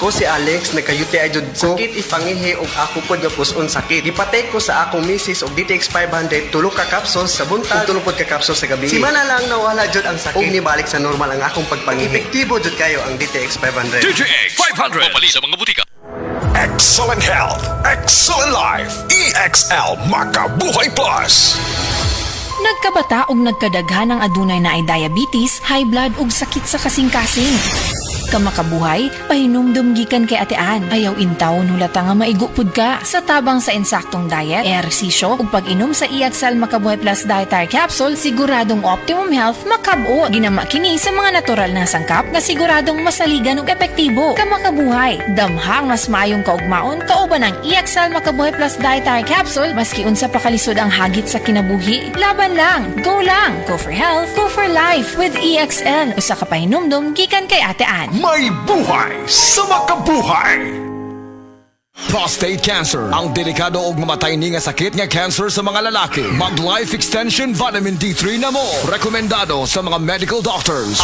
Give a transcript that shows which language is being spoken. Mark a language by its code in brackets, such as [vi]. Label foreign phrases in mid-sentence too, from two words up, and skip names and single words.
[ceb] Ako si Alex, nagka-UTI jud ko. Sakit ipangihi og ako pod nga puson sakit. Gipatay ko sa akong misis og DTX 500 tulo ka capsules sa buntag ug tulo pod ka capsules sa gabi. Simana lang nawala jud ang sakit. Og nibalik sa normal ang akong pagpangihi. Epektibo jud kayo ang DTX 500. DTX 500. Babalik sa mga butika. [en] Excellent health, excellent life. EXL Makabuhay Plus. [ceb] Nagkabata og nagkadaghan ang adunay na ay diabetes, [en] high blood [ceb] ug sakit sa kasing-kasing. Kamakabuhay, pahinumdum gikan kay atean. Ayaw intaw nulata nga maigupod ka. Sa tabang sa insaktong diet, ehersisyo ug pag-inom sa EXL Makabuhay Plus Dietary Capsule, siguradong [en] optimum health [ceb] makab-o. Ginama kini sa mga natural na sangkap nga siguradong masaligan ug epektibo. Kamakabuhay, damhang mas maayong kaugmaon kauban ang EXL Makabuhay Plus Dietary Capsule maski unsa pa kalisod ang hagit sa kinabuhi. Laban lang, [en] go for health, go for life with EXL. [ceb] Usa ka pahinumdum gikan kay atean. May buhay sa makabuhay! Prostate cancer, ang delikado ug mamatay ni nga sakit nga cancer sa mga lalaki. Mag Life Extension Vitamin D3 na mo. Rekomendado sa mga [en] medical doctors.